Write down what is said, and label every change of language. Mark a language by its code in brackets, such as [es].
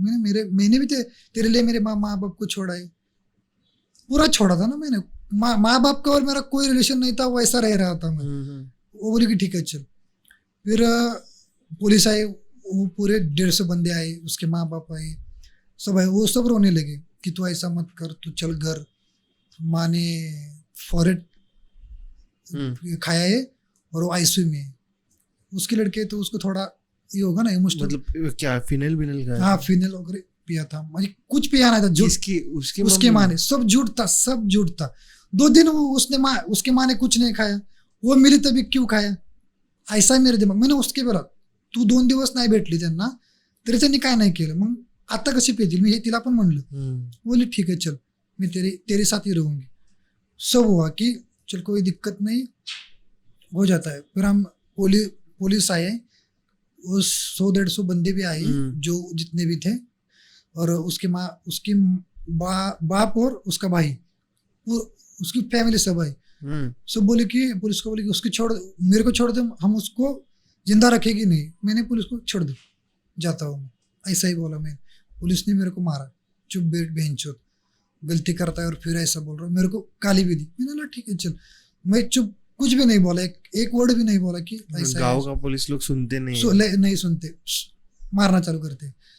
[hi] मैंने भी तेरे लिए मेरे माँ बाप को छोड़ा है, पूरा छोड़ा था ना मैंने. माँ बाप का और मेरा कोई रिलेशन नहीं था, वैसा रह रहा था मैं. वो बोली कि ठीक है चल. फिर पुलिस आई, वो पूरे 150 बंदे आए, उसके माँ बाप आए, सब आए. वो सब रोने लगे कि तू ऐसा मत कर, तू चल घर. माँ ने फॉरेट खाया है और वो आईसीयू में है. उसके लड़के तो उसको थोड़ा ये होगा ना इमोशनल, मतलब क्या फिनेल का, हाँ फिनेल वगैरह पिया था. मुझे कुछ पिया नहीं था. उसके माँ ने, सब झूठ था. 2 दिन उसके माँ ने कुछ नहीं खाया, वो मिली तभी क्यों खाया, ऐसा मेरे दिमाग. मैंने उसके बोला [mr] तू 2 दिवस नाही भेटली त्यांना तरी त्यांनी काय नाही केलं, मग आता कशी पेतील. मी हे तिला पण म्हणलं. [hi] बोली ठीक है चल मैं तेरे साथ ही रहूंगी. सब हुआ कि चल कोई दिक्कत नहीं, हो जाता है. फिर हम पुलिस आए, वो 100-150 बंदे भी आए जो जितने भी थे, और उसकी बाप और उसका भाई, उसकी फैमिली सब आई. सब बोले कि पुलिस को बोले कि उसको छोड़, मेरे को छोड़ दे, हम उसको जिंदा रखेगी नहीं. मैंने पुलिस को छोड़ दो, जाता हूँ, ऐसा ही बोला मैं. पुलिस ने मेरे को मारा, चुप बैठ बेंचोत, गलती करता है और फिर ऐसा बोल रहा है. मेरे को गाली भी दी. मैंने बोला ठीक है चल, मैं चुप, कुछ भी नहीं बोला, एक वर्ड भी नहीं बोला कि ऐसा. गाँव का पुलिस लोग सुनते नहीं सुनते, मारना चालू करते.